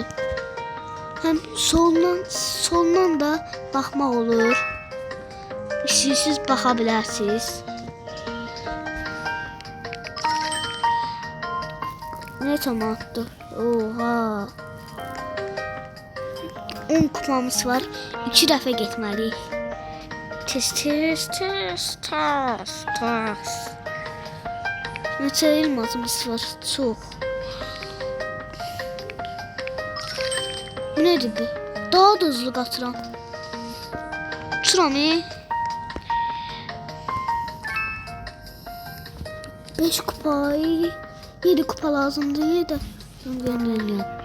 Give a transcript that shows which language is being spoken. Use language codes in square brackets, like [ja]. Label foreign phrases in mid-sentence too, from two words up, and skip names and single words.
[tr] Hem soldan da bakmak olur. Siz bakabilirsiniz. Ne tomattı? Oha. 10 kupamız var. [az] 2 dəfə getməliyik. Tez. Neçə elmasımız var? Çox. [tr] Bu nedir bu? [az] Daha da hızlı qatıram. Uçuram. 5 kupa. 7 kupa lazımdı. 7. Gönderliyorum.